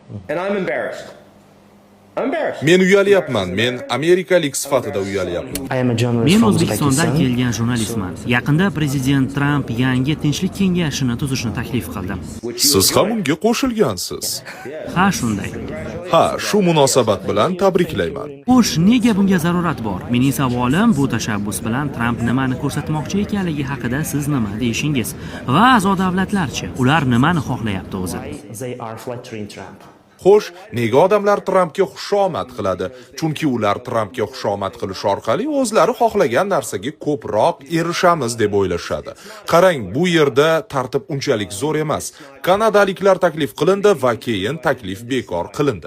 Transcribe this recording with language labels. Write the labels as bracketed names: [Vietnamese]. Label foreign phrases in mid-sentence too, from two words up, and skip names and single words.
[English] And I'm embarrassed. [Uzbek] Men uyalyapman. Men amerikalik sifatida uyalyapman. [English] I am a journalist [Uzbek] Men [English] from [Uzbek] O'zbekistondan [English] Uzbekistan. [Uzbek] kelgan jurnalistman. Yaqinda prezident Tramp yangi tinchlik kengashini tuzishni taklif qildi. Siz ham unga qo'shilgansiz. Ha, shunday. Ha, shu munosabat bilan tabriklayman. Xo'sh, nega bunga zarurat bor? Mening savolim bu tashabbus bilan Tramp nimani ko'rsatmoqchi ekanligi haqida siz nima deyishingiz? Va a'zo davlatlarchi, ular nimani xohlayapti o'zi? [English] They are flattering Trump. [Uzbek] Xo'sh, nega odamlar Trampga xushomad qiladi? Chunki ular Trampga xushomad qilish orqali o'zlari xohlagan narsaga ko'proq erishamiz deb o'ylashadi. Qarang, bu yerda tartib unchalik zo'r emas. Kanadaliklar taklif qilindi va keyin taklif bekor qilindi.